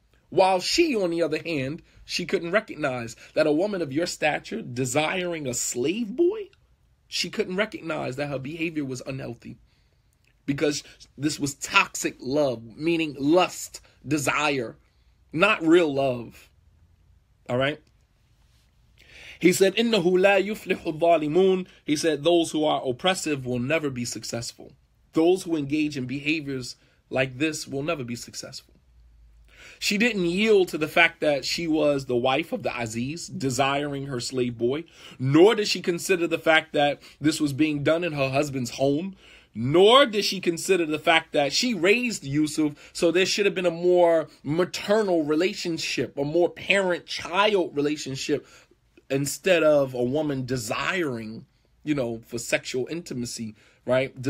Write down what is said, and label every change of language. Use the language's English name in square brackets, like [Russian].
[English] While she, on the other hand, she couldn't recognize that a woman of your stature desiring a slave boy, she couldn't recognize that her behavior was unhealthy. Because this was toxic love, meaning lust, desire, not real love. All right? He said, [Arabic] إِنَّهُ لَا يُفْلِحُ الظَّالِمُونَ. [English] He said, those who are oppressive will never be successful. Those who engage in behaviors like this will never be successful. She didn't yield to the fact that she was the wife of the Aziz, desiring her slave boy, nor did she consider the fact that this was being done in her husband's home, nor did she consider the fact that she raised Yusuf, so there should have been a more maternal relationship, a more parent-child relationship, instead of a woman desiring, for sexual intimacy, right?